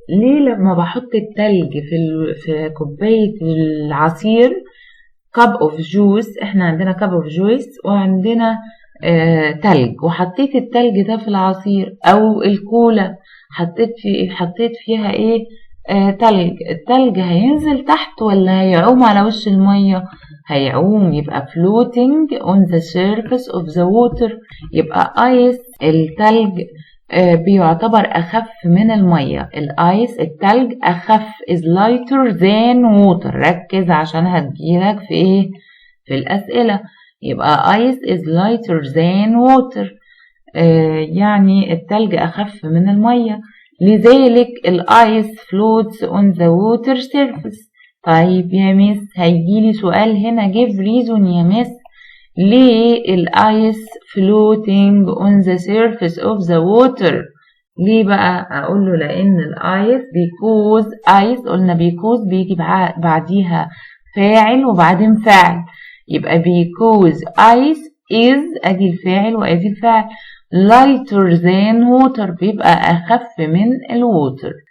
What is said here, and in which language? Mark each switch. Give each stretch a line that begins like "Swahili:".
Arabic: ليه لما بحط التلج في كوباية العصير
English: cup of juice،
Arabic: احنا عندنا
English: cup of juice
Arabic: وعندنا تلج، وحطيت التلج ده في العصير، او الكولا حطيت فيها ايه؟ تلج. التلج هينزل تحت ولا هيعوم على وش المية؟ هيعوم، يبقى
English: floating on the surface of the water.
Arabic: يبقى ice التلج بيعتبر أخف من المية. الآيس التلج أخف
English: is lighter than water.
Arabic: ركز عشان هتجيلك في إيه؟ في الأسئلة. يبقى
English: ice is lighter than water.
Arabic: يعني التلج أخف من المية، لذلك الآيس
English: floats on the water surface.
Arabic: طيب يا مس هيجيلي سؤال هنا
English: give reason
Arabic: يا مس ليه الآيس floating on the surface of the water؟ ليه بقى؟ أقول له لأن الآيس
English: because ice
Arabic: قلنا because بيجي بعديها فاعل وبعدين فاعل، يبقى
English: because ice is
Arabic: أدي الفاعل وأدي الفاعل
English: lighter than water
Arabic: بيبقى أخف من الووتر.